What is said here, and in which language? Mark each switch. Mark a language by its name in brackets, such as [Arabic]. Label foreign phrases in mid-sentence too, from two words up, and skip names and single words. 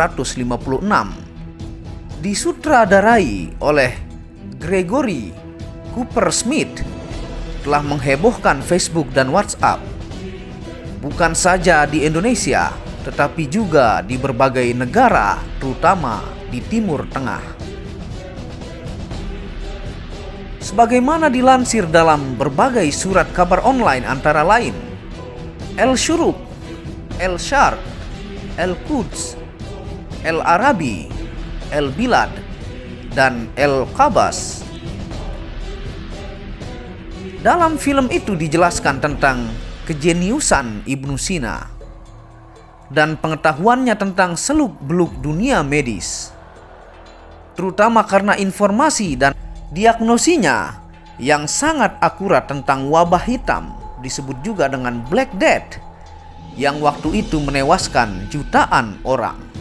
[Indonesian] disutradarai oleh Gregory Cooper Smith telah menghebohkan Facebook dan WhatsApp, bukan saja di Indonesia tetapi juga di berbagai negara, terutama di Timur Tengah. Sebagaimana dilansir dalam berbagai surat kabar online antara lain El-Shuruq, El-Sharq, El-Quds, El-Arabi, El-Bilad, dan El-Qabas. Dalam film itu dijelaskan tentang kejeniusan Ibnu Sina dan pengetahuannya tentang seluk-beluk dunia medis, terutama karena informasi dan diagnosinya yang sangat akurat tentang wabah hitam, disebut juga dengan [English] Black Death, [Indonesian] yang waktu itu menewaskan jutaan orang.